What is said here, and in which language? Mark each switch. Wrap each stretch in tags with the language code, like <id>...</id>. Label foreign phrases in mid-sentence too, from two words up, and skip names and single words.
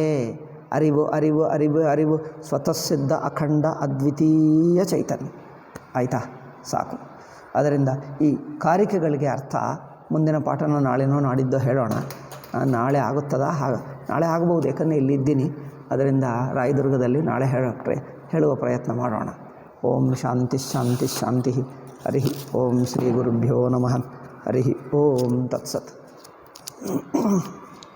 <kn>ಅರಿವು ಅರಿವು ಅರಿವು ಅರಿವು ಸ್ವತಃ ಸಿದ್ಧ ಅಖಂಡ ಅದ್ವಿತೀಯ ಚೈತನ್ಯ. ಆಯಿತಾ? ಸಾಕು. ಅದರಿಂದ ಈ ಕಾರಿಕೆಗಳಿಗೆ ಅರ್ಥ ಮುಂದಿನ ಪಾಠನ ನಾಳೆನೋ ನಾಡಿದ್ದೋ ಹೇಳೋಣ. ನಾಳೆ ಆಗುತ್ತದಾ? ನಾಳೆ ಆಗ್ಬೋದು, ಯಾಕಂದರೆ ಇಲ್ಲಿದ್ದೀನಿ. ಅದರಿಂದ ರಾಯದುರ್ಗದಲ್ಲಿ ನಾಳೆ ಹೇಳುವ ಪ್ರಯತ್ನ ಮಾಡೋಣ.</kn> <sa>ಓಂ ಶಾಂತಿ ಶಾಂತಿ ಶಾಂತಿ. ಹರಿ ಓಂ ಶ್ರೀ ಗುರುಭ್ಯೋ ನಮಃ. ಹರಿ ಓಂ ತತ್ಸತ್.</sa>